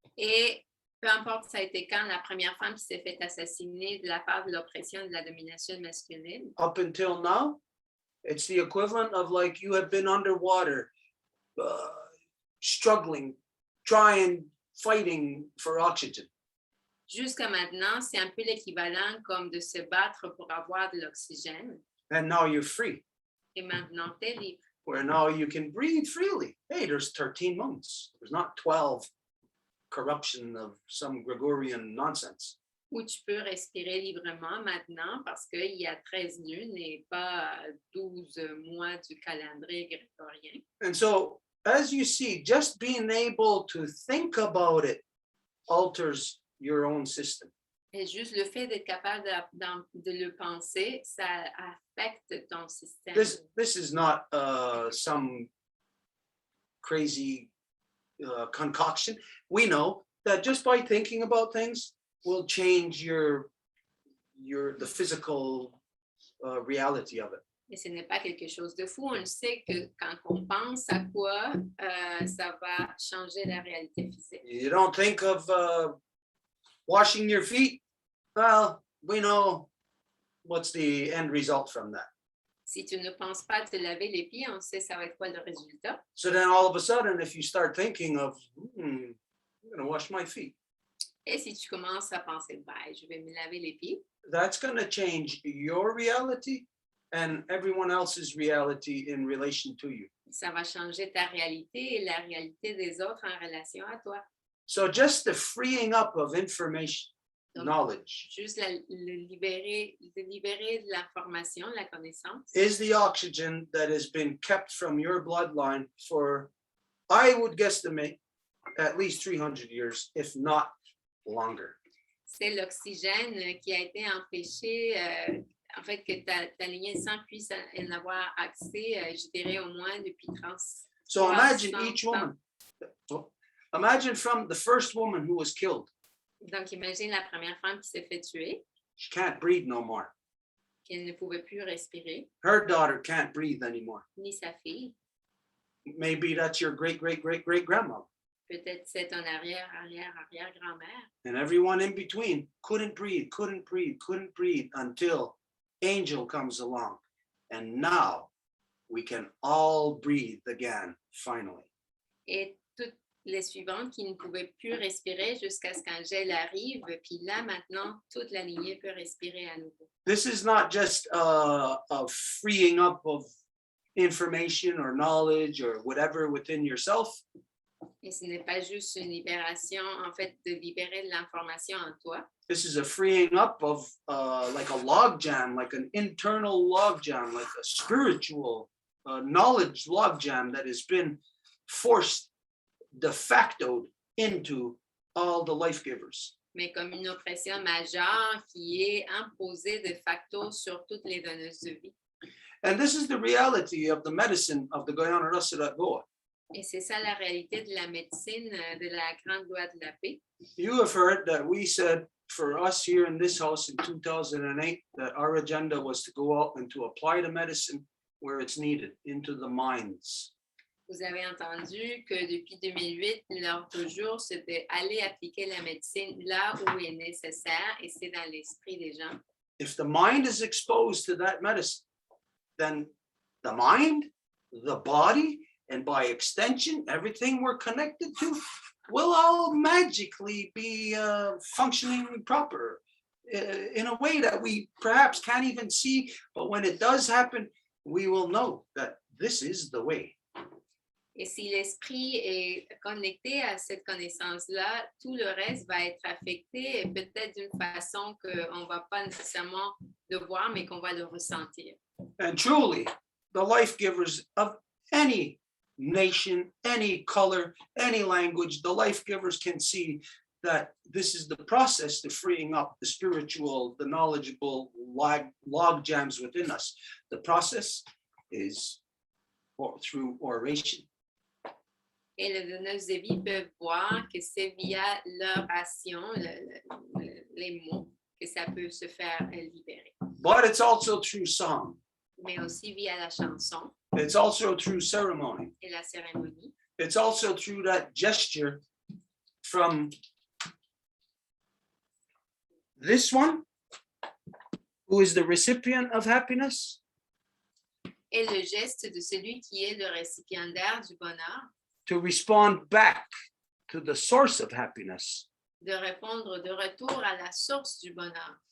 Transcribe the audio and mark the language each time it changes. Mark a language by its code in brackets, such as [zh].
[fr] Et peu importe ça a été quand, la première femme qui s'est fait assassiner de la part de l'oppression de la domination masculine, [en] up until now, it's the equivalent of like you have been underwater, struggling, trying, fighting for oxygen. [fr] jusqu'à maintenant, c'est un peu l'équivalent comme de se battre pour avoir de l'oxygène. [en] And now you're free, [fr] Et maintenant, t'es libre. [en] where now you can breathe freely. Hey, there's 13 months. There's not 12 corruption of some Gregorian nonsense. [fr] Où tu peux respirer librement maintenant parce qu'il y a 13 lunes et pas 12 mois du calendrier grégorien. [en] And so, as you see, just being able to think about it alters your own system. [fr] Et juste le fait d'être capable de le penser, ça affecte ton système. [en] This is not some crazy concoction. We know that just by thinking about things will change the physical reality of it. [fr] Et ce n'est pas quelque chose de fou. On le sait que quand on pense à quoi, ça va changer la réalité physique. [en] You don't think of washing your feet? Well, we know what's the end result from that. [fr] Si tu ne penses pas te laver les pieds, on sait ça va être quoi le résultat. [en] So then all of a sudden, if you start thinking of, I'm going to wash my feet, [fr] Et si tu commences à penser, je vais me laver les pieds, [en] that's going to change your reality and everyone else's reality in relation to you. [fr] ça va changer ta réalité et la réalité des autres en relation à toi. [en] So just the freeing up of information, [fr] Donc, [en] knowledge, [fr] juste libérer de l'information, la connaissance, [en] is the oxygen that has been kept from your bloodline for, I would guesstimate, at least 300 years, if not longer. [fr] c'est l'oxygène qui a été empêché, en fait, que ta lignée de sang puisse en avoir accès, je dirais au moins depuis 30. [en] So imagine each woman. Imagine from the first woman who was killed. [fr] Donc, imagine la première femme qui s'est fait tuer, [en] She can't breathe no more. [fr] qu'elle ne pouvait plus respirer, [en] Her daughter can't breathe anymore. [fr] ni sa fille. [en] Maybe that's your great, great, great, great grandmother. [fr] Peut-être c'est ton arrière-grand-mère. [en] And everyone in between couldn't breathe until Angel comes along. And now we can all breathe again, finally. [fr] Et toutes les suivantes qui ne pouvaient plus respirer jusqu'à ce qu'Angèle arrive. Puis là, maintenant, toute la lignée peut respirer à nouveau. [en] This is not just a freeing up of information or knowledge or whatever within yourself. [fr] Et ce n'est pas juste une libération, en fait, de libérer de l'information en toi. [en] This is a freeing up of like a log jam, like an internal log jam, like a spiritual knowledge log jam that has been forced de facto into all the life givers. [fr] Mais comme une oppression majeure qui est imposée de facto sur toutes les donneuses de vie. [en] And this is the reality of the medicine of the Guyana Rasidat Goa. [fr] Et c'est ça la réalité de la médecine de la Grande Loi de la Paix. [en] You have heard that we said for us here in this house in 2008 that our agenda was to go out and to apply the medicine where it's needed, into the minds. [fr] Vous avez entendu que depuis 2008, l'ordre du jour, c'était aller appliquer la médecine là où est nécessaire et c'est dans l'esprit des gens. [en] If the mind is exposed to that medicine, then the mind, the body, and by extension, everything we're connected to will all magically be functioning proper in a way that we perhaps can't even see. But when it does happen, we will know that this is the way. [fr] Et si l'esprit est connecté à cette connaissance-là, tout le reste va être affecté, et peut-être d'une façon qu'on ne va pas nécessairement le voir, mais qu'on va le ressentir. [en] And truly, the life givers of any nation, any color, any language, the life givers can see that this is the process to freeing up the spiritual, the knowledgeable log jams within us. The process is through oration. [fr] Et les donneuses de vie peuvent voir que c'est via l'oration, les mots, que ça peut se faire libérer. [en] But it's also through song. [fr] Mais aussi via la chanson [en] It's also through ceremony. [fr] et la cérémonie. [en] It's also through that gesture from this one, who is the recipient of happiness, [fr] Et le geste de celui qui est le récipiendaire du bonheur, [en] to respond back to the source of happiness [fr] de répondre de retour à la source du bonheur,